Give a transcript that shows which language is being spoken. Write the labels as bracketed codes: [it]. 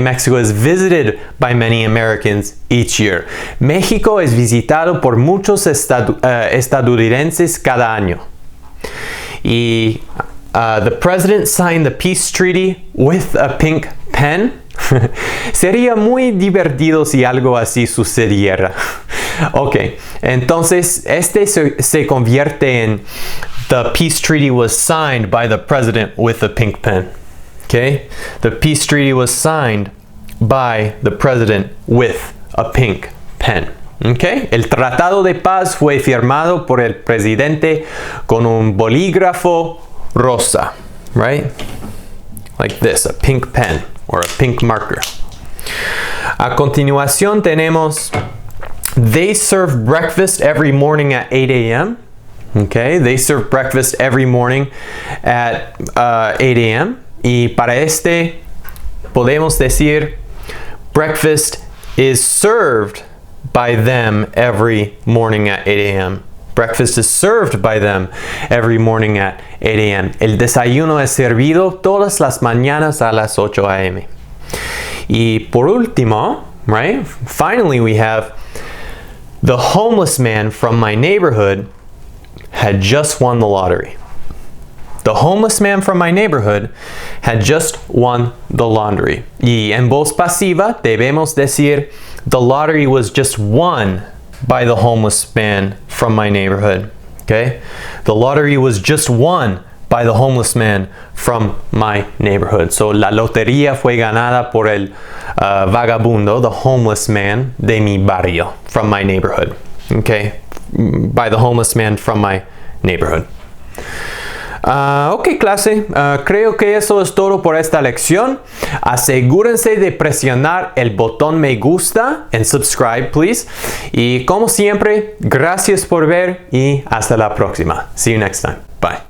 [en] Mexico is visited by many Americans each year. [es] México es visitado por muchos estadounidenses cada año. [en] Y the president signed the peace treaty with a pink pen. [es] Sería muy divertido si algo así sucediera. [en] Ok, entonces este se convierte en the peace treaty was signed by the president with a pink pen. Okay, the peace treaty was signed by the president with a pink pen. [es] Okay, el tratado de paz fue firmado por el presidente con un bolígrafo rosa, right? [en] Like this, a pink pen or a pink marker. A continuación tenemos they serve breakfast every morning at 8 a.m. Okay, they serve breakfast every morning at 8 a.m. Y para este podemos decir breakfast is served by them every morning at 8 a.m. Breakfast is served by them every morning at 8 a.m. [es] El desayuno es servido todas las mañanas a las 8 a.m. Y por último, right? [en] Finally we have the homeless man from my neighborhood had just won the lottery. The homeless man from my neighborhood had just won the lottery. Y en voz pasiva debemos decir the lottery was just won by the homeless man from my neighborhood. Okay? The lottery was just won by the homeless man from my neighborhood. [es] So la lotería fue ganada por el vagabundo, the homeless man de mi barrio, from my neighborhood. [en] Okay? By the homeless man from my neighborhood. [es] Ok, clase, creo que eso es todo por esta lección. Asegúrense de presionar el botón me gusta and subscribe, please. Y como siempre, gracias por ver y hasta la próxima. See you next time. Bye.